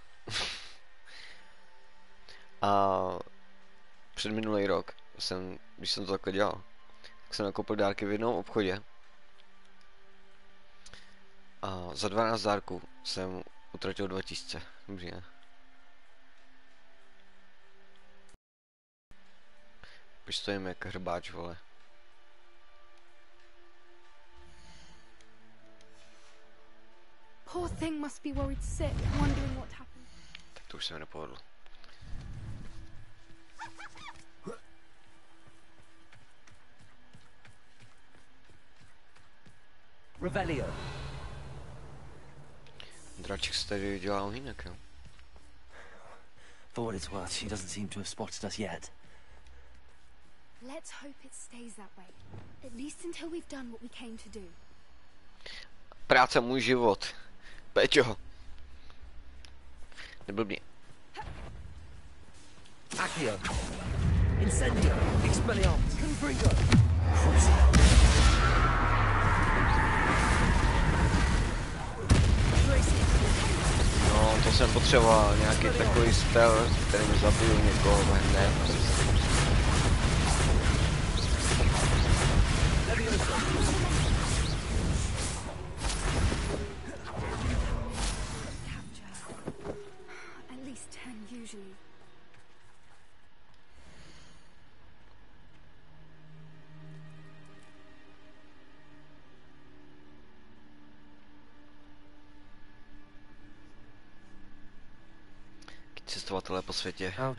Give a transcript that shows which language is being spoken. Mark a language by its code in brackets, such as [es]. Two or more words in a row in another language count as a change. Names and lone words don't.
[cs] A předminulý rok, když jsem to takhle dělal, tak jsem nakoupil dárky v jednom obchodě. A za 12 dárků jsem utratil 2000. Dobře, ne? Už stojím jak hrbáč, vole. [en] Poor thing must be worried sick, wondering what happened. [cs] Tak to už se mi nepovedlo. Revelio. Draček se tady dělal jinak, jo? [en] For what it's worth, she doesn't seem to have spotted us yet. Let's hope it stays that way. At least until we've done what we came to do. [cs] Práce můj život. Péťo. Neblbně. Accio. Incendio. Expelliarmus. Confringo. No, to To jsem potřeboval nějaký takový spell, který mi zabil někoho hned. Cestovatelé po světě.